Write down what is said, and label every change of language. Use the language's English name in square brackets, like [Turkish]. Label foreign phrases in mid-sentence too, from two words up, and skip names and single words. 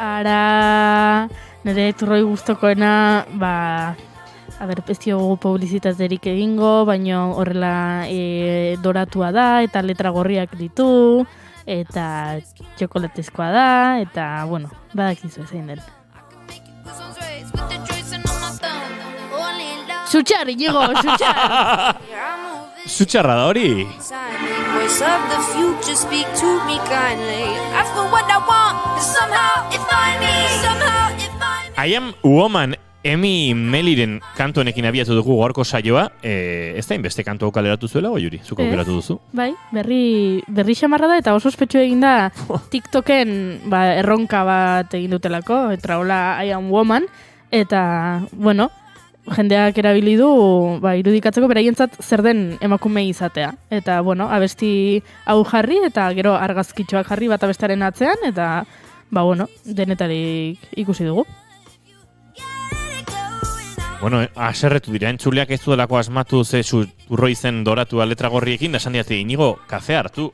[Basque] Ara, nire turroi gustokoena, ez diogu publizitaterik egingo, baino horrela doratua da, eta letra gorriak ditu, eta txokolatezkoa da, eta, badakizu ezein den. Sutxar, Inigo, sutxar! Sutxarra da hori! [English] Voice of the future, speak to me kindly. Ask for what I want, and somehow it find me. I am woman, [Basque] Emi Meliren kantu honekin abiatu dugu gaurko saioa. Ez da inbeste kantu hau kaleratu zuela, Goiuri? Zuko kaleratu duzu? Bai, berri xamarra da, eta oso ospetsu egin da TikToken erronka bat egin dutelako, eta hola [English] I am woman, [Basque] eta, jendeak erabili du irudikatzeko beraientzat zer den emakumei izatea. Eta, abesti hau jarri eta gero argazkitxoak jarri bat abestaren atzean eta, denetarik ikusi dugu. Aserretu dira, entzuleak ez duelako asmatu ze turroi zen doratu letra gorriekin, da esan diate, Inigo, kafe hartu.